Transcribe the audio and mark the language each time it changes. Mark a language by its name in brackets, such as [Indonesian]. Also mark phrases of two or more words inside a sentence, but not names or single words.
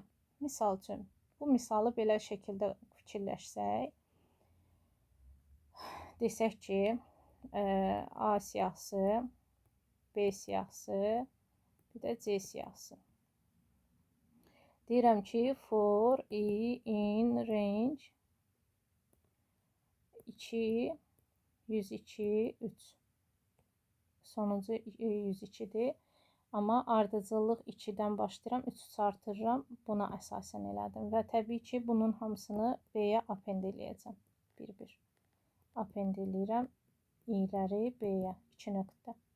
[Azerbaijani] Misal üçün, bu misalı belə şəkildə fikirləşsək, desək ki, A siyahısı, B siyahısı, bir də C siyahısı. Deyirəm ki, [English] for i in range 2, 102, 3. [Azerbaijani] Sonuncu 102-dir. Amma ardıcıllıq 2-dən başlayıram, 3 artırıram. Buna əsasən elədim. Və təbii ki, bunun hamısını B-yə append eləyəcəm. 1-1. Append eləyirəm. i-ləri B-yə. 2 nöqtə.